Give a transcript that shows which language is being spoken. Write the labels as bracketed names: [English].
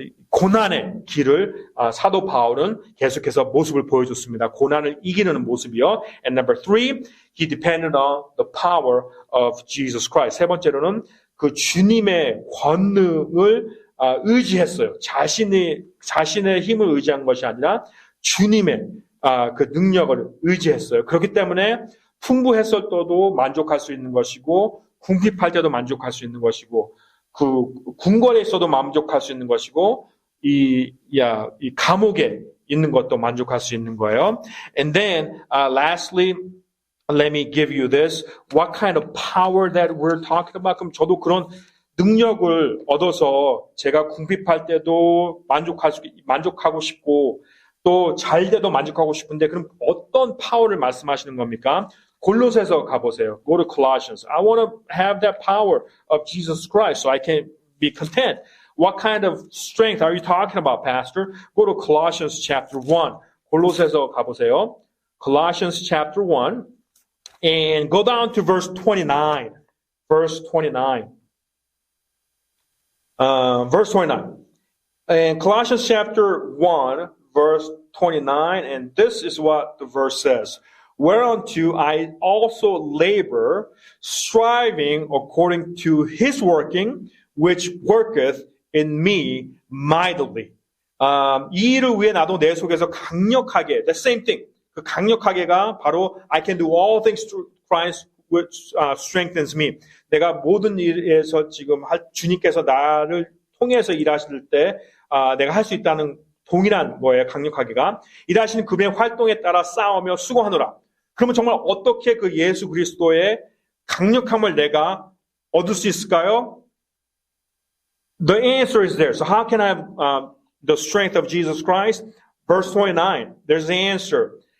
[Korean] 고난의 길을 사도 바울은 계속해서 모습을 보여줬습니다. 고난을 이기는 모습이요. [English] And number three, he depended on the power of Jesus Christ. [Korean] 세 번째로는 그 주님의 권능을 의지했어요. 자신의 힘을 의지한 것이 아니라 주님의 그 능력을 의지했어요. 그렇기 때문에 풍부했어도 만족할 수 있는 것이고 궁핍할 때도 만족할 수 있는 것이고 그 궁궐에 있어도 만족할 수 있는 것이고 이 감옥에 있는 것도 만족할 수 있는 거예요. [English] And then lastly, let me give you this. What kind of power that we're talking about? [Korean] 그럼 저도 그런 능력을 얻어서 제가 궁핍할 때도 만족하고 싶고 또 잘 때도 만족하고 싶은데 그럼 어떤 파워를 말씀하시는 겁니까? 골로새서 가보세요. [English] Go to Colossians. I want to have that power of Jesus Christ so I can be content. What kind of strength are you talking about, Pastor? Go to Colossians chapter 1. [Korean] 골로새서 가보세요. [English] Colossians chapter 1 and go down to verse 29. Verse 29. Verse 29. And Colossians chapter 1 verse 29 and this is what the verse says. Whereunto I also labor, striving according to his working, which worketh in me mightily. [Korean] 이 일을 위해 나도 내 속에서 강력하게, [English] the same thing. [Korean] 그 강력하게가 바로 [English] I can do all things through Christ which strengthens me. [Korean] 내가 모든 일에서 지금 주님께서 나를 통해서 일하실 때 내가 할 수 있다는 동일한 거예요. 강력하게가. 일하시는 그분의 활동에 따라 싸우며 수고하노라. 그러면 정말 어떻게 그 예수 그리스도의 강력함을 내가 얻을 수 있을까요? [English] The answer is there. So how can I have the strength of Jesus Christ? Verse 29, there's the answer.